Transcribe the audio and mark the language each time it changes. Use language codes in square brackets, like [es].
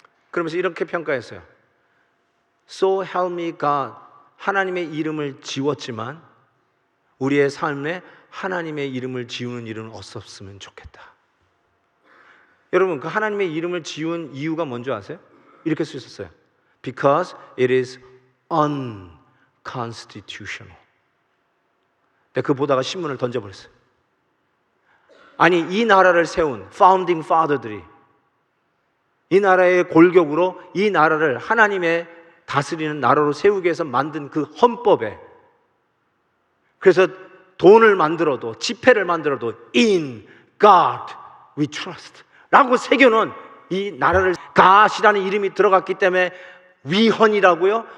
[ko] 그러면서 이렇게 평가했어요. [en] So help me God, [ko] 하나님의 이름을 지웠지만 우리의 삶에 하나님의 이름을 지우는 일은 없었으면 좋겠다. 여러분, 그 하나님의 이름을 지운 이유가 뭔지 아세요? 이렇게 써 있었어요. [en] Because it is unconstitutional. [ko] 내가 그거 보다가 신문을 던져버렸어요. 아니, 이 나라를 세운 founding father들이 이 나라의 골격으로 이 나라를 하나님의 다스리는 나라로 세우기 위해서 만든 그 헌법에, 그래서 돈을 만들어도, 지폐를 만들어도 [en] In God we trust [ko] 라고 새겨놓은 이 나라를, God이라는 이름이 들어갔기 때문에 위헌이라고요?